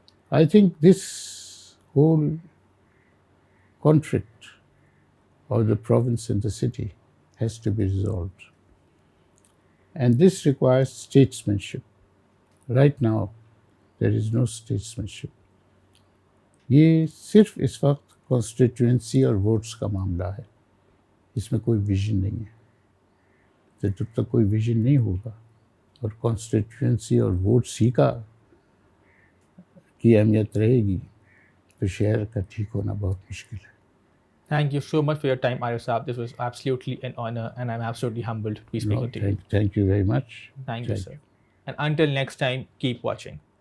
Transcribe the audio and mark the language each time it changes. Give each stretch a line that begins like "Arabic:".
English: I think this whole conflict of the province and the city has to be resolved. And this requires statesmanship. Right now, there is no statesmanship.
Urdu: یہ صرف اس وقت constituency اور votes کا معاملہ ہے، اس میں کوئی ویژن نہیں ہے. جب تک کوئی ویژن نہیں ہوگا اور کانسٹیٹوئنسی اور ووٹس ہی کی اہمیت رہے گی تو شہر کا ٹھیک ہونا بہت مشکل ہے.
English: Thank you so much for your time, Arif Saab. This was absolutely an honor, and I'm absolutely humbled to be speaking to you. Thank you very much. Thank you, sir. And until next time, keep watching.